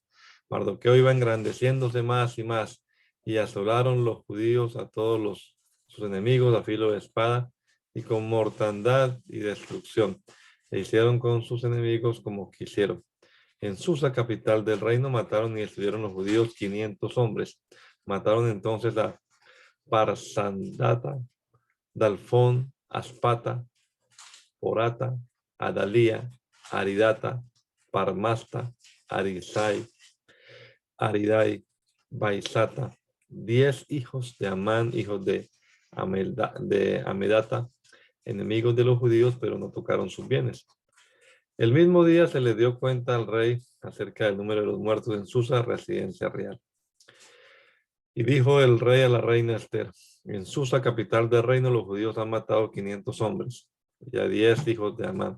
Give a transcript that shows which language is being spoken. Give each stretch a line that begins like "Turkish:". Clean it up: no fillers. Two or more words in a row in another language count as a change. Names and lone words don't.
Spanish: Mardoqueo iba engrandeciéndose más y más, y asolaron los judíos a todos sus enemigos a filo de espada, y con mortandad y destrucción. E hicieron con sus enemigos como quisieron. En Susa, capital del reino, mataron y destruyeron los judíos 500 hombres. Mataron entonces a Parsandata, Dalfón, Aspata, Porata, Adalía, Aridata, Parmasta, Arisai, Aridai, Baisata, 10 hijos de Amán, hijos de Amedata, enemigos de los judíos, pero no tocaron sus bienes. El mismo día se le dio cuenta al rey acerca del número de los muertos en Susa, residencia real. Y dijo el rey a la reina Esther: en Susa, capital del reino, los judíos han matado 500 hombres y a 10 hijos de Amán.